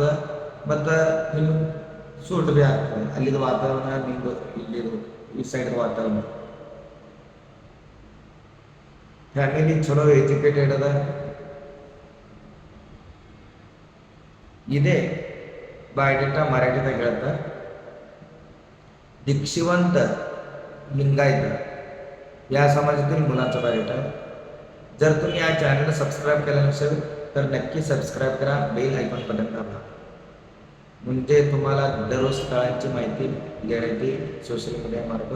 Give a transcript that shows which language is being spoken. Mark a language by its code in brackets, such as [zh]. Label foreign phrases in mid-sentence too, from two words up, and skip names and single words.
[kn] ಮತ್ತು ನಿಮ್ಗೆ ಸೂಟ್ ಭೀ ಆಗ್ತದೆ. ಅಲ್ಲಿದು ವಾತಾವರಣ ನಿಮ್ಮದು ಇಲ್ಲಿದು ಈ ಸೈಡ್ ವಾತಾವರಣ. ಫ್ಯಾಮಿಲಿ ಚಲೋ ಎಜುಕೇಟೆಡ್ ಅದ. ಇದೇ ಬಯೋಡೇಟಾ ಮರಾಠಿದಾಗ ಹೇಳ್ತಾ. [mr] दीक्षिवंत लिंगायत या समाजातील मुलांचा बायोडेटा. जर तुम्ही या चॅनलला सबस्क्राईब केलं नसेल तर नक्की सबस्क्राईब करा, बेल आयकॉन बटन दाबा, म्हणजे तुम्हाला दररोज स्थळांची माहिती देण्यात येईल सोशल मीडिया मार्फत.